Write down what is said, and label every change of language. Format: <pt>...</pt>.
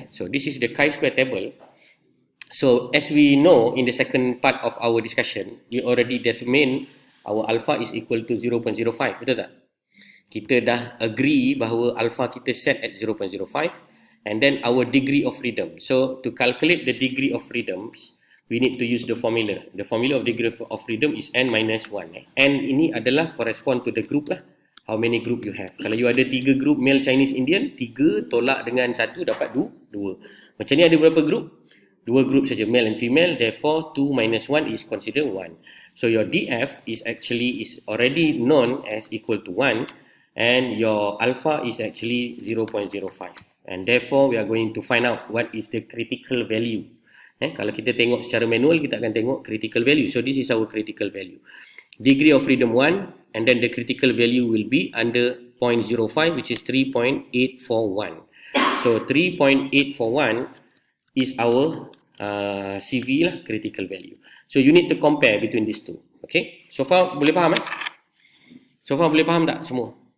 <en>So this is the chi-square table. So as we know in the second part of our discussion, you already determine our alpha is equal to 0.05,</en> <ms>betul tak? Kita dah agree bahawa alpha kita</ms> <en>set at 0.05, and then our degree of freedom. So to calculate the degree of freedoms, we need to use the formula. The formula of degree of freedom is n minus 1. N</en> <ms>ini adalah</ms> <en>correspond to the group lah. How many group you have.</en> <ms>Kalau you ada 3 group male, Chinese, Indian, 3 tolak dengan 1 dapat 2. Macam ni ada berapa group? 2 group saja,</ms> <en>male and female. Therefore 2 minus 1 is considered 1. So your DF is already known as equal to 1, and your alpha is actually 0.05. And therefore we are going to find out what is the critical value.</en> <ms>Kalau kita tengok secara manual, kita akan tengok critical value.</ms> <en>So this is our critical value. Degree of freedom 1, and then the critical value will be under 0.05, which is 3.841. So 3.841 is our CV lah, critical value. So you need to compare between these two. Okay, so far</en> <ms>boleh faham So far boleh faham tak semua?</ms>